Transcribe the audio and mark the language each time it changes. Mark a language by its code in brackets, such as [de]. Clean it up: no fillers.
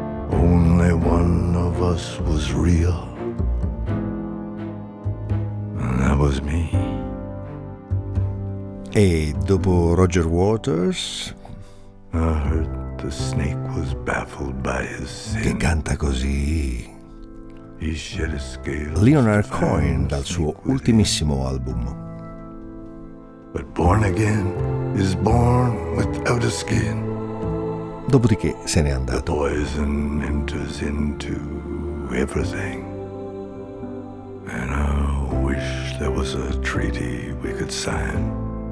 [en] Only one of us was real, and that was me. [it] E dopo Roger Waters, [en] I heard the snake was baffled by his sin. [it] Che canta così. [en] He shed his scales. [it] Leonard Cohen dal suo ultimissimo album. [en] But born again is born without a skin. [it] Dopodiché se n'è andato. [en] The poison enters into everything. And I wish there was a treaty we could sign.